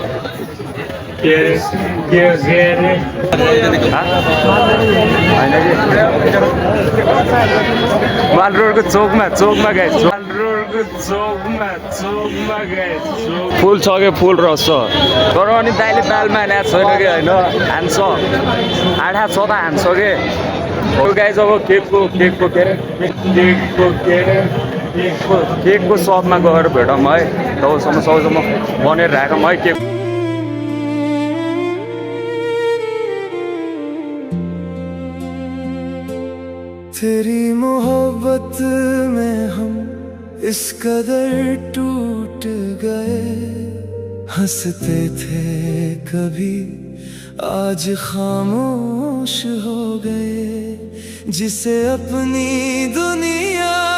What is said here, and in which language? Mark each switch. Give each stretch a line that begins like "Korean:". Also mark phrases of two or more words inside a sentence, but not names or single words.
Nepali: माल रोडको चोकमा गाइस माल रोडको चोकमा गाइस फुल छ कि फुल रस छ तर अनि दाइले बालमा हानेको छैन कि होइन हान्छ आँखा छ त हान्छ कि गाइस अब केकको सपमा गएर भेटौँ है तबसम्म सबैसम्म बनेर राखौँ है केक
Hindi: तेरी मोहब्बत में हम इस कदर टूट गए हंसते थे कभी आज खामोश हो गए जिसे अपनी दुनिया